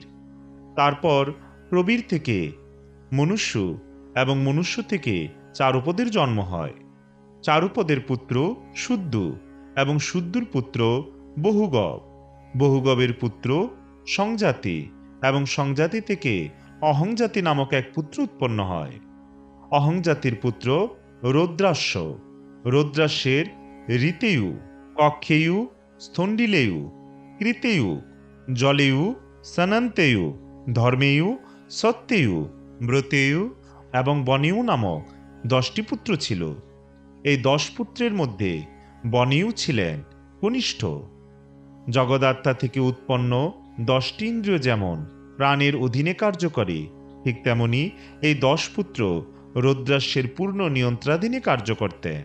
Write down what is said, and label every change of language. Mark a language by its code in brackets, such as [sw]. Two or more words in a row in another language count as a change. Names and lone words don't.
[bn] তারপর প্রবীর থেকে মনুষ্য এবং মনুষ্য থেকে চারুপদের জন্ম হয়। চারুপদের পুত্র শুদ্ধ এবং শুদ্ধর পুত্র বহুগব। বহুগবের পুত্র সংজাতি এবং সংজাতি থেকে অহংজাতি নামক এক পুত্র উৎপন্ন হয়। অহংজাতির পুত্র রৌদ্রাস্য। রৌদ্রাস্যের ঋতেয়ু, কক্ষেয়ু, স্থণ্ডিলেয়ু, কৃতেয়ু, জলেয়ু, সনন্তেয়ু, ধর্মেয়ু, সত্যেয়ু, ব্রতেয়ু এবং বনেয়ু নামক 10টি পুত্র ছিল। এই 10 পুত্রের মধ্যে বনেয়ু ছিলেন কনিষ্ঠ। জগদাত্মা থেকে উৎপন্ন 10টি ইন্দ্রিয় যেমন প্রাণের অধীনে কার্য করে, ঠিক তেমনি এই 10 পুত্র রৌদ্রাস্যের পূর্ণ নিয়ন্ত্রণাধীনে কার্য করতেন।